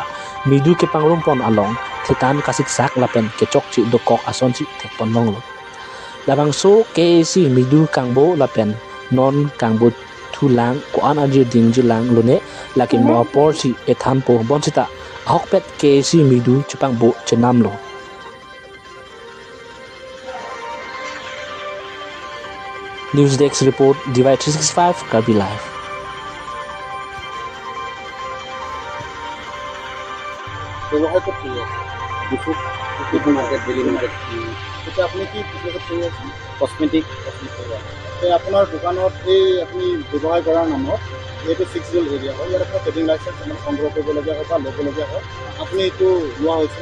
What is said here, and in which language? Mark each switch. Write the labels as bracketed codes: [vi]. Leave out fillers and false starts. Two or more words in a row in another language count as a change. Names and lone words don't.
[mjw] Midu Kepangrum Pon Along Thitan Kasik Sak Lapen Kechok Chi Dokok Ason Chi Tek Pon Long Lo Labangso KAC Midu Kangbo Lapen Non Kangbo Tulang Kuan Aji Dingji Lang Lone Lakin Mo Apor Chi Ethan Po Bonsita Ahokpet KAC Midu Chupang Bo Chenam Lo [en] News Desk Report [mjw] Divide 365 Karbi Live [as] ব্যৱসায় ক'ত কৰি আছে ডিফুট মাৰ্কেট [en] daily market [as] এতিয়া আপুনি কি বিজনেছত কৰি আছে কছমেটিক আপোনাৰ দোকানত এই আপুনি ব্যৱসায় কৰাৰ নামত এইটো 6 [en] zone area [as] হয় ইয়াৰ পৰা [en] trading licence [as] মানে সংগ্ৰহ কৰিবলগীয়া হয় বা ল'বলগীয়া হয় আপুনি এইটো লোৱা হৈছে